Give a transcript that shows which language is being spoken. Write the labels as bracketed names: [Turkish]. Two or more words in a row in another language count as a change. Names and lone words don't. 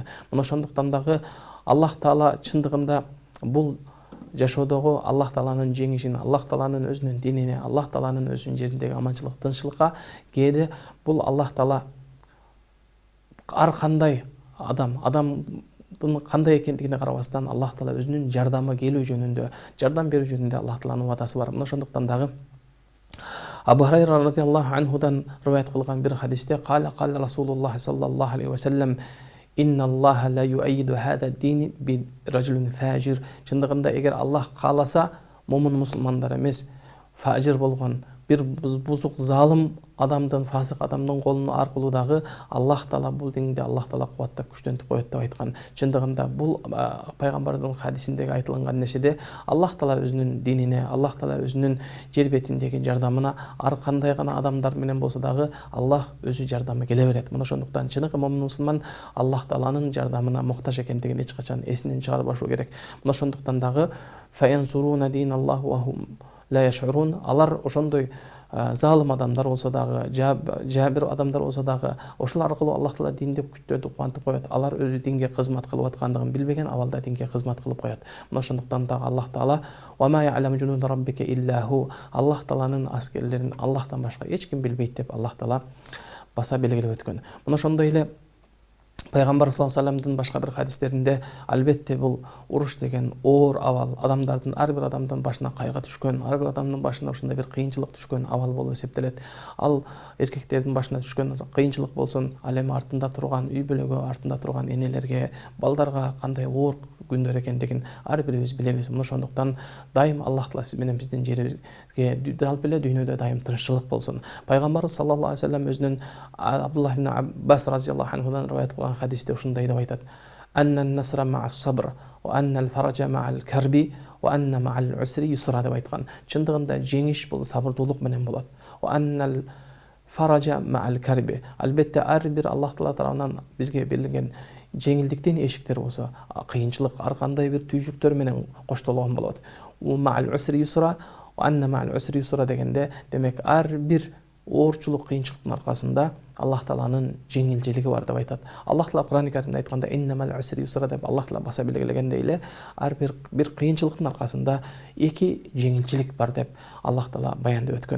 [Kyrgyz] Мына ошондуктан дагы Аллах Таала чындыгында бул жашоодогу Аллах Тааланын жеңишин, Аллах Тааланын өзүнүн динине, Аллах Тааланын өзүнүн жериндеги аманчылык, тынччылыкка кээде бул Аллах Таала ар кандай адамдын кандай экендигине карабастан Аллах Таала өзүнүн жардамы келүү жөнүндө, жардам берүү жөнүндө Аллах Тааланын вадасы бар. Мына ошондуктан дагы Абу Хурайра радиаллаху анхудан риваят кылган бир хадисте [Arabic] قال رسول الله صلى الله عليه وسلم إن الله ليؤيد هذا الدين بالرجل الفاجر. [Kyrgyz] Чындыгында эгер Аллах кааласа, момун мусулмандар эмес, фажир болгон бир бузук залым адамдын, фасык адамдын колунун аркылуу дагы Аллах Таала бул деңде Аллах Таала кубаттап күчтөнтүп коет деп айткан. Чындыгында бул пайгамбарыбыздын хадисиндеги айтылган нерседе Аллах Таала өзүнүн динине, Аллах Таала өзүнүн жер бетиндеги жардамына ар кандай гана адамдар менен болсо дагы Аллах өзү жардамы келе берет. Мына ошондуктан чыныгы момун мусулман Аллах Тааланын жардамына муктаж экендигин эч качан эсинен чыгарбашы керек. Мына ошондуктан дагы [Arabic] فينصرون دين الله وهم لا يشعرون, [Kyrgyz] алар ошондой залым адамдар болсо дагы, жабир адамдар болсо дагы, ошол аркылуу Аллах Таала динди күчтөрүп кубантып коет. Алар өзү динге кызмат кылып аткандыгын билбеген абалда динге кызмат кылып коет. Мына ошондуктан дагы Аллах Таала [Arabic] وما يعلم جنود ربك إلا هو, [Kyrgyz] Аллах Тааланын аскерлерин Аллахтан башка эч ким билбейт деп Аллах Таала баса белгилеп өткөн. Мына ошондой эле Пайгамбар [Arabic] صلى الله عليه [Kyrgyz] вассаламдын башка бир хадистеринде албетте бул уруш деген оор абал, адамдардын ар бир адамдын башына кайгы түшкөн, ар бир адамдын башына ушундай бир кыйынчылык түшкөн абал болуп эсептелет. Ал эркектердин башына түшкөн кыйынчылык болсун, ал эми артында турган үй бүлөгө, артында турган энелерге, балдарга кандай оор күндөр экендигин ар бирибиз билебиз. Мына ошондуктан дайым Аллах Таала сиз менен биздин жерибизге жалпы эле дүйнөдө дайым тынччылык болсун. Пайгамбарыбыз [Arabic] صلى الله عليه وسلم [Kyrgyz] өзүнүн Абдуллах ибн Аббас разияллаху анхудан риваят кылган хадисте ушундай деп айтат: [Arabic] "أن النصر مع الصبر وأن الفرج مع الكرب وأن مع العسر يسرا" [Kyrgyz] деп айткан. Чындыгында жеңиш бул сабырдуулук менен болот. [Arabic] وأن الفرج مع الكرب. [Kyrgyz] Албетте ар бир Аллах Таала тарабынан бизге берилген жеңилдиктин эшиктери болсо, кыйынчылык ар кандай бир түйшүктөр менен коштолгон болот. [Arabic] مع العسر يسرا وأن مع العسر يسرا [Kyrgyz] дегенде, демек ар бир оорчулук кыйынчылыктын аркасында Аллах Тааланын жеңилчилиги бар деп айтат. Аллах Таала Кур'ан-ы Каримде айтканда [Arabic] إن مع العسر يسرا [Kyrgyz] деп Аллах Таала баса белгилегендей эле ар бир кыйынчылыктын аркасында эки жеңилчилик бар деп Аллах Таала баяндап өткөн.